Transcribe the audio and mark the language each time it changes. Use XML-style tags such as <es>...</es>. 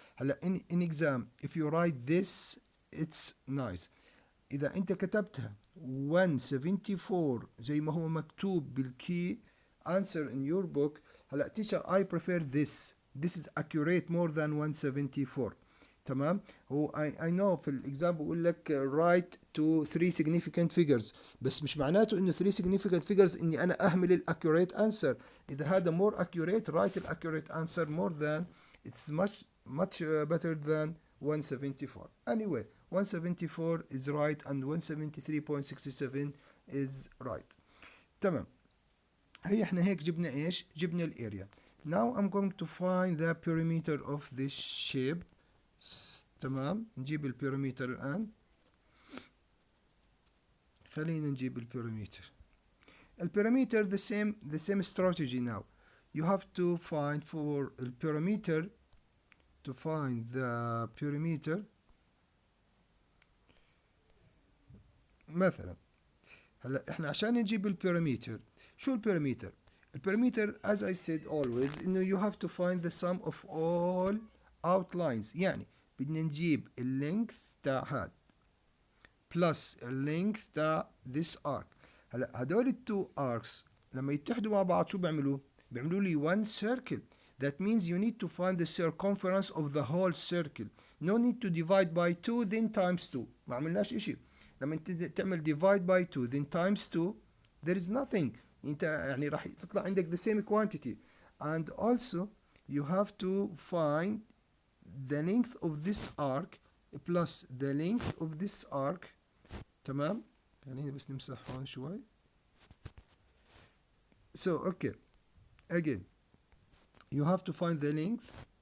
<ar>هلا</ar> <en>in exam if you write this it's nice.</en> <ar>إذا أنت كتبتها 174 زي ما هو مكتوب بالكي</ar> <en>answer in your book,</en> <ar>هلا</ar> <en>teacher I prefer this. This is accurate more than 174.</en> <ar>تمام. هو</ar> <en>I know</en> <ar>في الإكزام بقول لك</ar> <en>write to 3 significant figures،</en> <ar>بس مش معناته إنه 3 significant figures إني أنا أهمل ال</ar> <en>accurate answer.</en> <ar>إذا هذا</ar> <en>more accurate write ال accurate answer more than it's much better than 174. Anyway 174 is right and 173.67 is right.</en> <ar>تمام. هي احنا هيك جبنا ايش؟ جبنا الاريا.</ar> <en>Now I'm going to find the perimeter of this shape.</en> <ar>تمام. نجيب البيريمتر الآن. خلينا نجيب البيريمتر.</ar> <en>البيريمتر the same strategy now. You have to find for البيريمتر to find the perimeter.</en> <ar>مثلا هلا احنا عشان نجيب البيريمتر، شو البيريمتر؟ البيريمتر</ar> <en>as I said always</en> <ar>انه</ar> <en>you have to find the sum of all outlines.</en> <ar>يعني بدنا نجيب اللينث تاع هاد plus اللينث تاع</ar> <en>this arc.</en> <ar>هلا هدول التو arcs لما يتحدوا مع بعض شو بيعملوا؟ بيعملوا لي</ar> <en>one circle. That means you need to find the circumference of the whole circle. No need to divide by 2 then times 2.</en> <ar>ما عملناش اشي. لما انت تعمل</ar> <en>divide by 2 then times 2 there is nothing.</en> <ar>انت يعني راح تطلع عندك</ar> <en>the same quantity. And also you have to find the length of this arc plus the length of this arc.</en> <ar>تمام. خلينا بس نمسح هون شوي.</ar> <en>So okay again you have to find the length.</en>